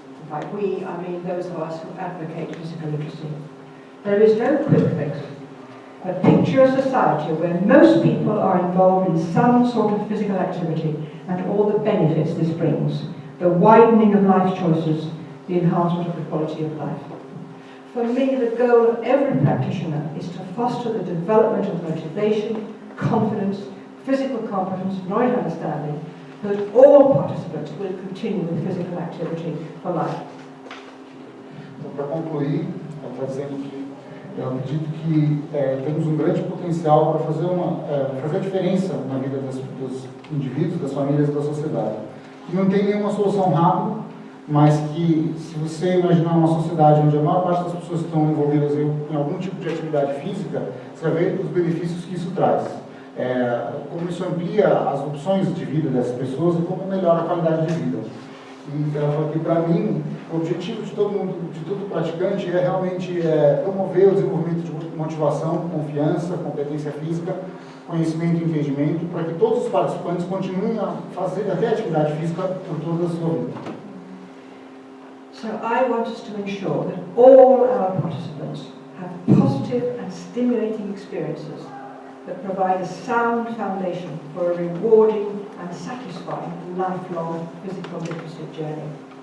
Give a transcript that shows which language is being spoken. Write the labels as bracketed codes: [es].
[en] By we, I mean those of us who advocate physical literacy. There is no quick fix, but picture a society where most people are involved in some sort of physical activity and all the benefits this brings, the widening of life choices, the enhancement of the quality of life. For me, the goal of every practitioner is to foster the development of motivation, confidence, physical competence, knowledge and understanding, so that all participants will continue with physical activity for life. [pt] Então, para concluir, eu estou dizendo que eu acredito que temos um grande potencial para fazer a diferença na vida dos indivíduos, das famílias e da sociedade. E não tem nenhuma solução rápida, mas que, se você imaginar uma sociedade onde a maior parte das pessoas estão envolvidas em algum tipo de atividade física, você vai ver os benefícios que isso traz. Como isso amplia as opções de vida dessas pessoas e como melhora a qualidade de vida. E ela falou que, para mim, o objetivo de todo mundo, de todo praticante, é realmente promover o desenvolvimento de motivação, confiança, competência física, conhecimento e entendimento, para que todos os participantes continuem a fazer até atividade física por toda a sua vida. [en] So I want us to ensure that all our participants have positive and stimulating experiences that provide a sound foundation for a rewarding and satisfying lifelong physical literacy journey.